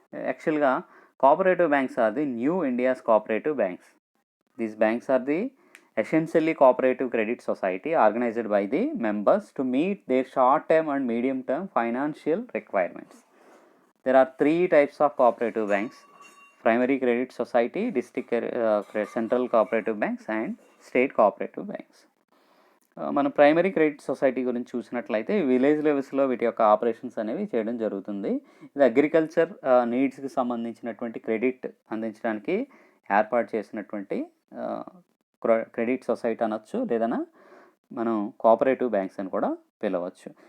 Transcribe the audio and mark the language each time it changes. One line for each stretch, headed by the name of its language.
English: యాక్చువల్గా cooperative banks are the new India's cooperative banks. These banks are the essentially cooperative credit society organized by the members to meet their short-term and medium-term financial requirements. There are 3 types of cooperative banks: primary credit society, district central cooperative banks and state cooperative banks.
Telugu: మన primary credit society గురించి చూసినట్లయితే village లెవెల్స్లో వీటి యొక్క operations అనేవి చేయడం జరుగుతుంది. ఇది అగ్రికల్చర్ నీడ్స్కి సంబంధించినటువంటి క్రెడిట్ అందించడానికి ఏర్పాటు చేసినటువంటి క్రెడిట్ సొసైటీ అనొచ్చు, లేదన్నా మనం కోఆపరేటివ్ బ్యాంక్స్ అని కూడా పిలవచ్చు.